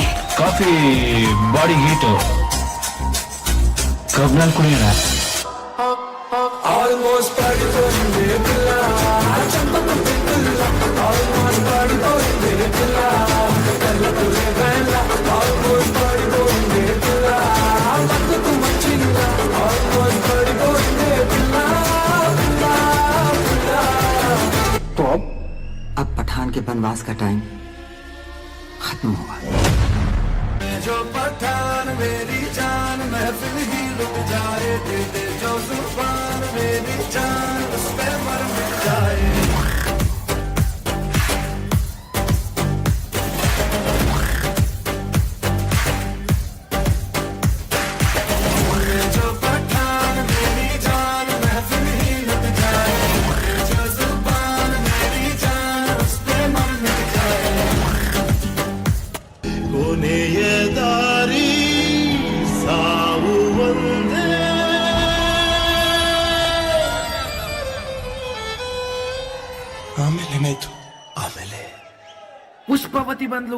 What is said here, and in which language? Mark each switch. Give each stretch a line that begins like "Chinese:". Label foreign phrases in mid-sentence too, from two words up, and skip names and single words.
Kannada: ಕಾಫಿ ಬಾಡಿ ಹೀಟು ಕಬ್ನಲ್ಲಿ ಕುಡಿಯೋಣ
Telugu: Almost పడిపోయింది పిల్ల చంపకు పిల్ల Almost పడిపోయింది పిల్ల కళ్ళకులే వేళ Almost పడిపోయింది పిల్ల బతుకు మచ్చిల్ల Almost పడిపోయింది పిల్ల
Hindi: तो अब पठान के वनवास का टाइम खत्म हुआ जो पठान मेरी जान महफिल ही लुट जाए दे दे जो जुबान मेरी जान उस पे मर मिट जाए जो पठान मेरी जान महफिल ही लुट जाए जो जुबान मेरी जान उस पे मर मिट जाए
Kannada: ಕೊನೆಯ ದಾರಿ ಸಾವು ಒಂದೇ ಆಮೇಲೆ ಏನಾಯ್ತು ಆಮೇಲೆ ಪುಷ್ಪವತಿ ಬಂದ್ಲು